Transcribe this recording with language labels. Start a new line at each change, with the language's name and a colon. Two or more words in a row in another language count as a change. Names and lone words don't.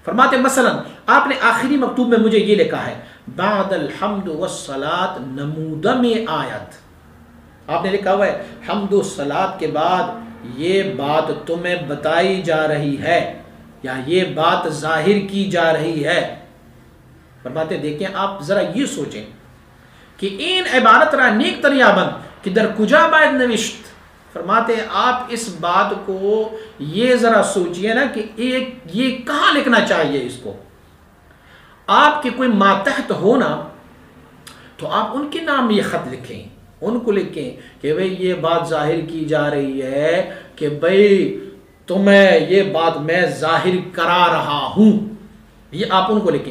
Urdu: فرماتے مثلا آپ نے آخری مکتوب میں مجھے یہ لکھا ہے
Arabic: بعد الحمد والصلاۃ
Persian: نمودم آیت،
Urdu: آپ نے لکھا ہوا ہے حمد و صلاۃ کے بعد یہ بات تمہیں بتائی جا رہی ہے یا یہ بات ظاہر کی جا رہی ہے۔ فرماتے دیکھیں آپ ذرا یہ سوچیں کہ
Persian: این عبارت را نیک تریابن کہ در کجا باید نوشت۔
Urdu: فرماتے آپ اس بات کو یہ ذرا سوچئے نا کہ یہ کہاں لکھنا چاہیے اس کو۔ آپ کے کوئی ماتحت ہونا تو آپ ان کے نام یہ خط لکھیں، ان کو لکھیں کہ بھئی یہ بات ظاہر کی جا رہی ہے کہ بھئی تمہیں یہ بات میں ظاہر کرا رہا ہوں، یہ آپ ان کو لکھیں۔